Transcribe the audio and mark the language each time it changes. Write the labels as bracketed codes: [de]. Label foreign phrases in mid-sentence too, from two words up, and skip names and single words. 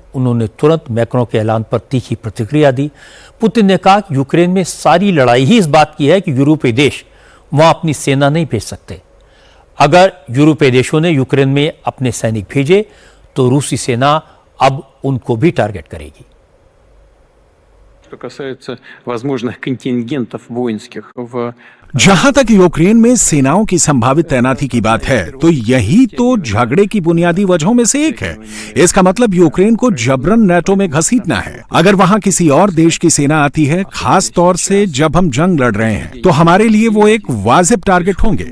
[hi] उन्होंने तुरंत मैक्रों के ऐलान पर तीखी प्रतिक्रिया दी। पुतिन ने कहा कि यूक्रेन में सारी लड़ाई ही इस बात की है कि यूरोपीय देश वहां अपनी सेना नहीं भेज सकते। अगर यूरोपीय देशों ने यूक्रेन में अपने सैनिक भेजे तो रूसी सेना अब उनको भी टारगेट करेगी। [ru] Что касается возможных контингентов воинских в [hi] जहां तक यूक्रेन में सेनाओं की संभावित तैनाती की बात है, तो यही तो झगड़े की बुनियादी वजहों में से एक है। इसका मतलब यूक्रेन को जबरन नाटो में घसीटना है। अगर वहां किसी और देश की सेना आती है, खास तौर से जब हम जंग लड़ रहे हैं, तो हमारे लिए वो एक वाजिब टारगेट होंगे।